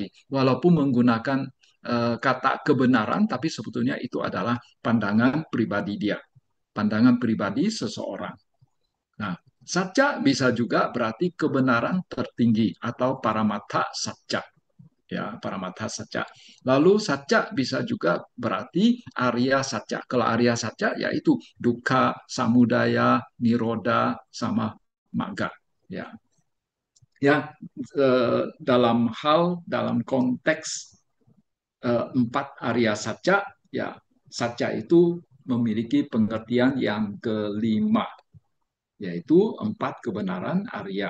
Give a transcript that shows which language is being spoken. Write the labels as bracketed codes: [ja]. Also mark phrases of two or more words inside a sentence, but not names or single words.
[id] Walaupun menggunakan kata kebenaran, tapi sebetulnya itu adalah pandangan pribadi dia, pandangan pribadi seseorang. Nah, satya bisa juga berarti kebenaran tertinggi atau [pi] paramata satya. ya, Paramatha Saca. [id] Lalu Saca bisa juga berarti [pi] Arya Saca. [id] Kalau [pi] Arya Saca [id] yaitu [pi] dukkha, samudaya, niroda, [id] sama magga. Ya, ya, dalam konteks empat [pi] Arya Saca, [id] ya, Saca itu memiliki pengertian yang kelima, yaitu empat kebenaran Arya.